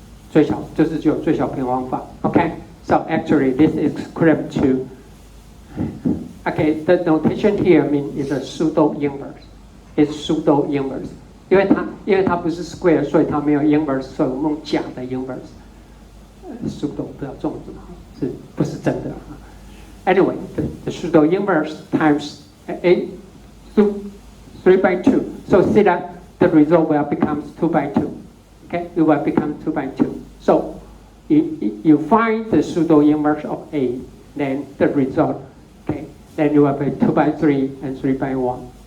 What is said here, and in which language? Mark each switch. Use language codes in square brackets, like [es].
[zh] 最小就是只有最小平方法。 [en] Okay, so actually this is equivalent to. Okay, the notation here is a pseudo inverse. It's pseudo inverse. [zh] 因为它不是 square， 所以它没有 inverse， 所以我们用假的 inverse. [en] pseudo 不要粽子是不是真的？ Anyway, the pseudo inverse times a 3 by 2. So see that the result will become 2 by 2. Okay, it will become 2 by 2. So you find the pseudo inverse of A, then the result, okay, then you will be 2 by 3 and 3 by 1.